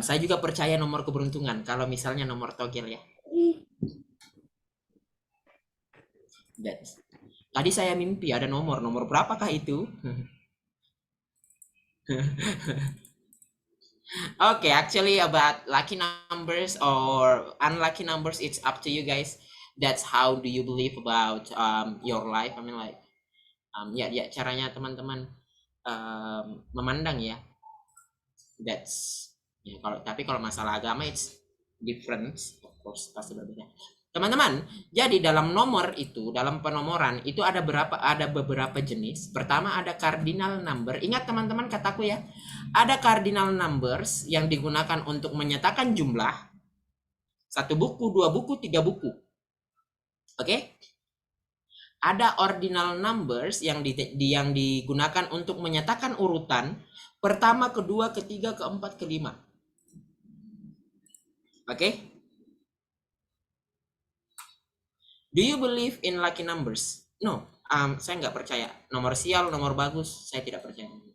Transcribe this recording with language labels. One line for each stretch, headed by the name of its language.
Indonesian: Saya juga percaya nomor keberuntungan kalau misalnya nomor togel ya. Tadi saya mimpi ada nomor berapakah itu?
English: Okay, actually about lucky numbers or unlucky numbers, it's up to you guys. That's how do you believe about your life. I mean like
Indonesian: ya caranya teman-teman memandang ya. That's ya, kalau masalah agama
English: it's different, of course
Indonesian: pasti berbeda. Teman-teman, jadi dalam nomor itu, dalam penomoran itu ada beberapa jenis. Pertama ada cardinal number. Ingat teman-teman kataku ya. Ada cardinal numbers yang digunakan untuk menyatakan jumlah. 1 buku, 2 buku, 3 buku. Oke? Ada ordinal numbers yang digunakan untuk menyatakan urutan pertama, kedua, ketiga, keempat, kelima. Oke?
English: Do you believe in lucky numbers?
Indonesian: No, saya nggak percaya. Nomor sial, nomor bagus, saya tidak percaya.